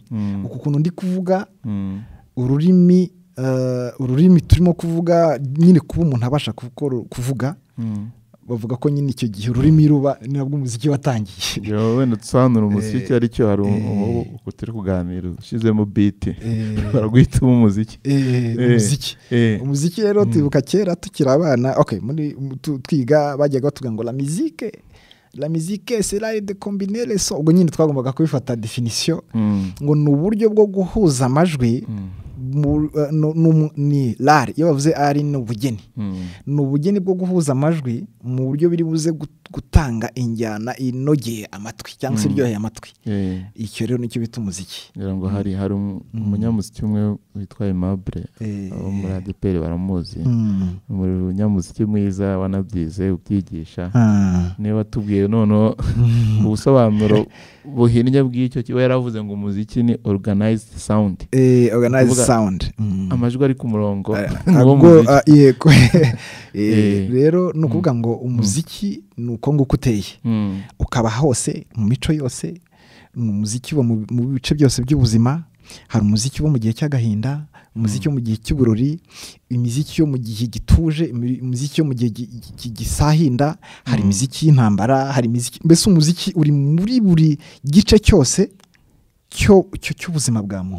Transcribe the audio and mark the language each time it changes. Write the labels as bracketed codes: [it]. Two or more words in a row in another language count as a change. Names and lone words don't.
[rw] Uku kuntu ndi kuvuga ururimi turimo kuvuga nyine, kuba umuntu abasha kuvuga bavuga ko nyine icyo gihe ururimi ruba ni nabwo umuziki watangiye. Wenda dusobanura umuziki aricyo hari uko turi kuganira ushyizemo beat baraguhitamo umuziki. Umuziki rero twibuka kera tukiri abana muri twiga bajyaga batuga ngo [fr] la musique c'est l'art de combiner les sons. [rw] Ubwo nyine twagombaga kubifata definition ngo ni uburyo bwo guhuza amajwi ni l'art. Iyo bavuze art ni ubugeni, ni ubugeni bwo guhuza amajwi mu buryo biri buze gutanga injyana inogeye amatwi cyangwa se iryoheye amatwi. Icyo rero nicyo bita umuziki. ngira ngo hari umunyamuziki umwe witwa Aimable abo muri ADPR baramuzi, umunyamuziki mwiza wanabyize ubyigisha, niwe watubwiye noneho ubusobanuro buhinnye bw'icyo kiba yaravuze ngo umuziki ni [en] organized sound. Organized sound, [rw] amajwi ari ku murongo. Yego. Rero ni ukuvuga ngo umuziki ni uko nguko uteye, ukaba hose mu mico yose. Umuziki uba mu bice byose by'ubuzima. Hari umuziki wo mu gihe cy'agahinda, umuziki wo mu gihe cy'uburori, imiziki yo mu gihe gituje, imiziki yo mu gihe gisahinda, hari imiziki y'intambara, hari imiziki, mbese umuziki uri muri buri gice cyose cy'ubuzima bwa muntu.